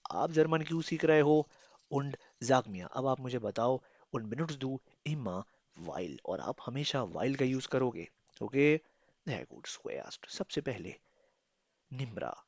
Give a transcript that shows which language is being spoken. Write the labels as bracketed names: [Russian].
[Hindi] आप जर्मन क्यों सीख रहे हो? [German] Und sag mir, [Hindi] अब आप मुझे बताओ. [German] Und benutzt du immer while? [Hindi] और आप हमेशा while का यूज करोगे. [German] ओके? Sehr gut, zuerst. [Hindi] सबसे पहले Nimra.